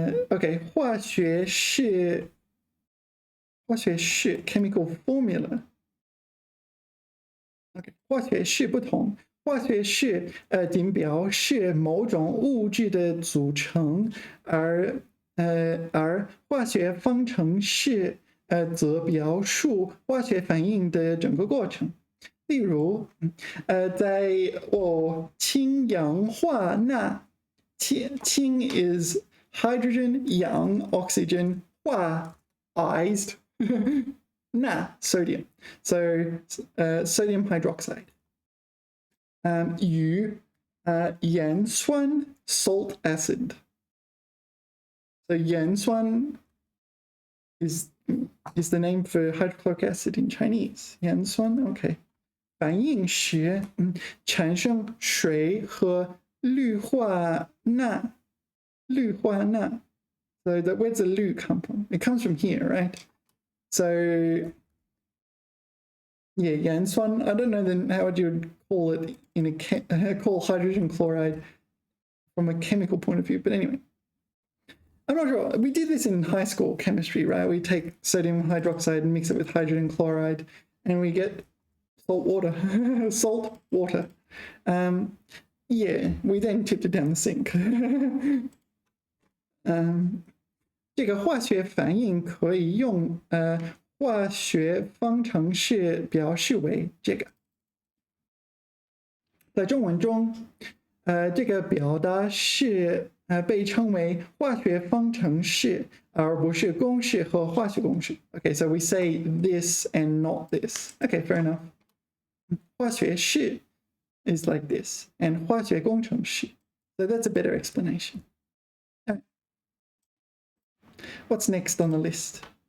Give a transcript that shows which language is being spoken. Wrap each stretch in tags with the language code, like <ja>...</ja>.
<en>OK， 化学式 chemical formula。</en> <zh>OK， 化学式不同，化学式仅表示某种物质的组成，而化学方程式则表述化学反应的整个过程。例如，在氢氧化钠，氢</zh> <en>is hydrogen,</en> <zh>氧 oxygen, 化 ized Na, sodium.</zh> <en>So sodium hydroxide.</en> <zh>与盐酸</zh> <en>salt acid. So 盐酸 is the name for hydrochloric acid in Chinese.</en> <zh>盐酸 OK. 反应时产生水和氯化钠。</zh> <en>So where's the氯 come from? It comes from here, right? So, yeah, 盐酸, I don't know then how would you call it call hydrogen chloride from a chemical point of view, but anyway. I'm not sure. We did this in high school chemistry, right? We take sodium hydroxide and mix it with hydrogen chloride and we get salt water. Yeah, we then tipped it down the sink.</en> <zh>这个化学反应可以用化学方程式表示为这个。在中文中，这个表达式被称为化学方程式，而不是公式和化学公式。</zh> <en>Okay, so we say this and not this. Okay, fair enough. 化学式 is like this, and 化学工程式. So that's a better explanation. What's next on the list?</en>